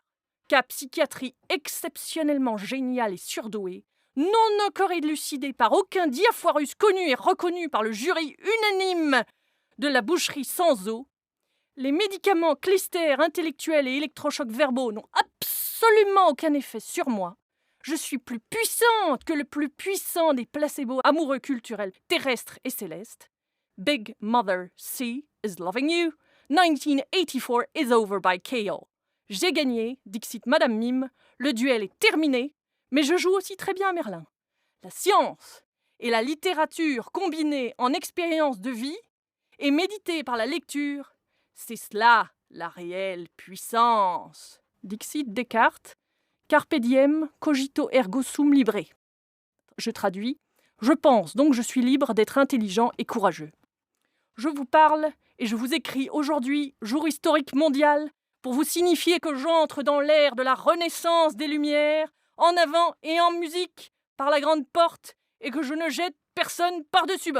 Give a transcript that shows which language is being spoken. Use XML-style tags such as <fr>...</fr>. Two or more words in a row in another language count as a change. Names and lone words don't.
<fr>Cas psychiatrie exceptionnellement géniale et surdouée, non encore élucidée par aucun diaphorus connu et reconnu par le jury unanime de la boucherie sans eau, les médicaments clistères intellectuels et électrochocs verbaux n'ont absolument aucun effet sur moi. Je suis plus puissante que le plus puissant des placebos amoureux culturels terrestres et célestes.</fr> <en>Big Mother C is loving you. 1984 is over by KO.</en> <fr>J'ai gagné, dixit Madame Mime, le duel est terminé, mais je joue aussi très bien à Merlin. La science et la littérature combinées en expérience de vie et méditées par la lecture, c'est cela la réelle puissance.</fr> <la>Dixit Descartes, carpe diem, cogito ergo sum libre.</la> <fr>Je traduis, je pense donc je suis libre d'être intelligent et courageux. Je vous parle et je vous écris aujourd'hui, jour historique mondial, pour vous signifier que j'entre dans l'ère de la renaissance des Lumières, en avant et en musique, par la grande porte, et que je ne jette personne par-dessus bord.</fr>